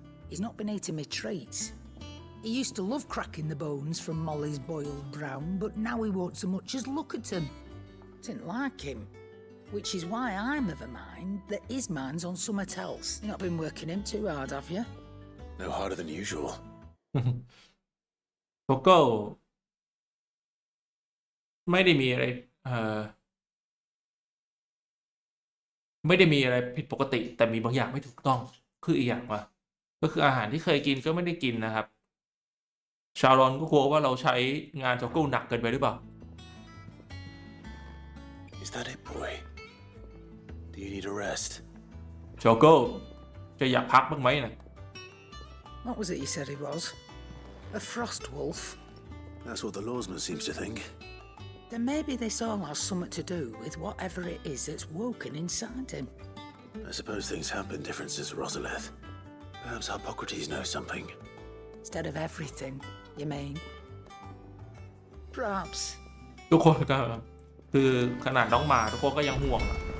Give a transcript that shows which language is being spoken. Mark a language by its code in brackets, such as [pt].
[en] He's not been eating me treats. He used to love cracking the bones from Molly's boiled brown, but now he won't so much as look at them. Didn't like him. Which is why I'm of a mind that his mind's on something else. You've not been working him too hard, have you? No harder than usual. [th] โกโก้ไม่ได้มีอะไรไม่ได้มีอะไรผิดปกติแต่มีบางอย่างไม่ถูกต้องคืออีกอย่างวะก็คืออาหารที่เคยกินก็ไม่ได้กินนะครับ ชารอนก็กลัวว่าเราใช้งานโจโก้หนักเกินไปหรือเปล่า [en] Is that it, boy? Do you need a rest? [th] โจโก้จะอยากพักบ้างไหมนะ [en] What was it you said he was? A frost wolf? That's what the lawsman seems to think. Then maybe this all has something to do with whatever it is that's woken inside him. I suppose things have been different since Rosalith. Perhaps Hippocrates knows something. Instead of everything, you mean? Perhaps. [th] ทุกคนก็คือขนาดน้องหมาทุกคนก็ยังห่วงอะ